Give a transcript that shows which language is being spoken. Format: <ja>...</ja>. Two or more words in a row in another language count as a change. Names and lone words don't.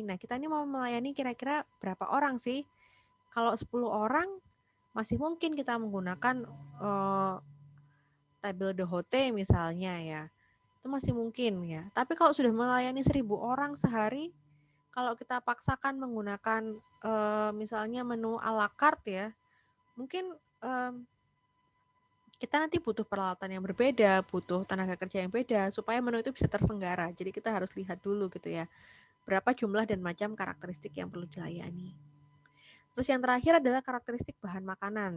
<id>Nah, kita ini mau melayani kira-kira berapa orang sih? Kalau 10 orang masih mungkin kita menggunakan</id> <fr>table d'hôte</fr> <id>misalnya ya. Itu masih mungkin ya. Tapi kalau sudah melayani 1000 orang sehari, kalau kita paksakan menggunakan misalnya menu</id> <fr>à la carte</fr> <id>ya, mungkin kita nanti butuh peralatan yang berbeda, butuh tenaga kerja yang beda supaya menu itu bisa terselenggara. Jadi kita harus lihat dulu gitu ya, berapa jumlah dan macam karakteristik yang perlu dilayani. Terus yang terakhir adalah karakteristik bahan makanan.</id>